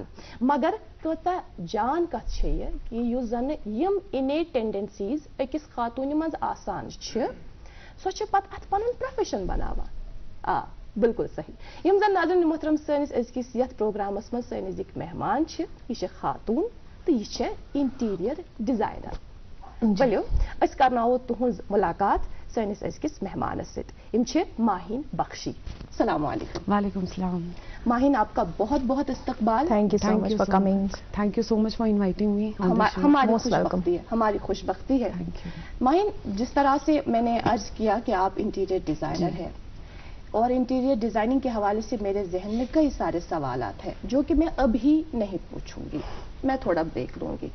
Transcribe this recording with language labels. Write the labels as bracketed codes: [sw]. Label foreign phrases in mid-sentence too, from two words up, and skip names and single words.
[ks] मगर कता जान कथ छ ये कि युस जन यम [en] innate tendencies [ks] अकिस खातून मज आसान छ, सो छ पत अत पनुन प्रोफेशन बनावान। बिल्कुल सही। यम जन नाज़रीन मोहतरम सनिस अजकिस यथ प्रोग्रामस मज सनिस एक मेहमान छ, यह खातून तो यह [en] interior designer. [ks] चलो अस करनाओ तुहंज मुलाकात सनिस अजकिस मेहमान सत माहिन बख्शी। [ar] السلام عليكم. وعليكم السلام. [hi] माहिन, आपका बहुत बहुत इस्तकबाल। [en] thank you so much for coming. thank you so much for inviting me. [hi] हमारी खुशबख्ती है। माहिन, जिस तरह से मैंने अर्ज किया कि आप [en] interior designer [hi] हैं, और [en] interior designing [hi] के हवाले से मेरे जहन में कई सारे सवालात हैं जो कि मैं अभी नहीं पूछूंगी, मैं थोड़ा ब्रेक लूंगी।